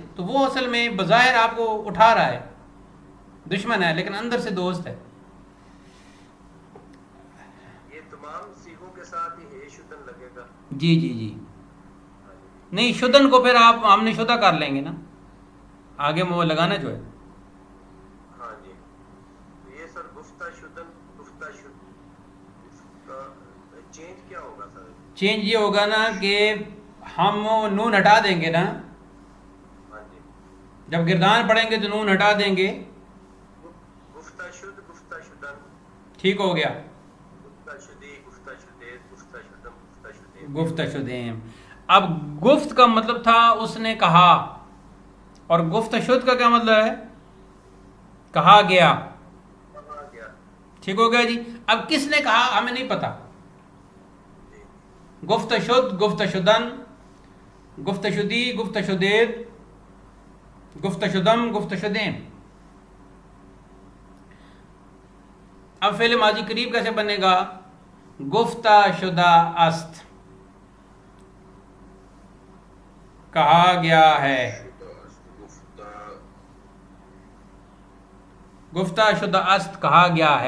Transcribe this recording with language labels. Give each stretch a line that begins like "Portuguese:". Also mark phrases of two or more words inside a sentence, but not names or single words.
Urdu: تو وہ اصل میں بظاہر آپ کو اٹھا رہا ہے, دشمن ہے, لیکن اندر سے دوست ہے. یہ تمام سیغوں کے ساتھ ہی شدن لگے گا. جی جی جی. نہیں شدن کو پھر آپ ہم نے شدہ کر لیں گے نا آگے میں وہ لگانا جو ہے. ہاں جی. یہ سر
Persian: گفتہ شدن, گفتہ شدن,
Urdu: اس کا چینج کیا ہوگا سر؟ چینج یہ ہوگا نا کہ ہم نون ہٹا دیں گے نا, ہاں جی. جب گردان پڑھیں گے تو نون ہٹا دیں گے.
Persian: گفتہ شد, گفتہ شدن,
Urdu: ٹھیک ہو گیا.
Persian: گفتہ شدی, گفتہ شدید, گفتہ شدم, گفتہ شدیم. گفتہ شدیم.
Urdu: اب گفت کا مطلب تھا اس نے کہا, اور
Persian: گفت شد
Urdu: کا کیا مطلب ہے؟ کہا گیا. کہا گیا. ٹھیک ہو گیا جی. اب کس نے کہا ہمیں نہیں پتا.
Persian: گفت شد, گفت شدن, گفت شدی, گفت شدید, گفت شدم, گفت شدیم.
Urdu: اب فعل ماضی قریب کیسے بنے گا؟
Persian: گفتہ شدہ است,
Urdu: کہا گیا ہے.
Persian: گفتہ شدہ است,
Urdu: کہا گیا ہے.